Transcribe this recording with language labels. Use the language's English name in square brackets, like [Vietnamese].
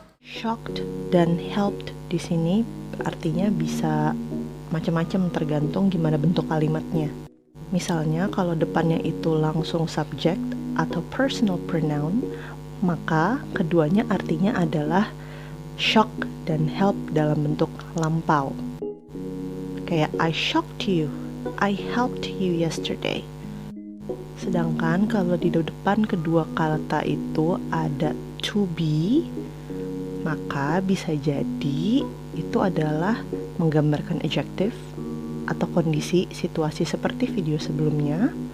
[Indonesian] Shocked dan helped di sini artinya bisa macam-macam tergantung gimana bentuk kalimatnya. Misalnya kalau depannya itu langsung subject atau personal pronoun, maka keduanya artinya adalah shock dan help dalam bentuk lampau. Kayak [English] I shocked you, I helped you yesterday. [Indonesian] Sedangkan kalau di depan kedua kata itu ada to be, maka bisa jadi itu adalah menggambarkan adjective atau kondisi situasi seperti video sebelumnya.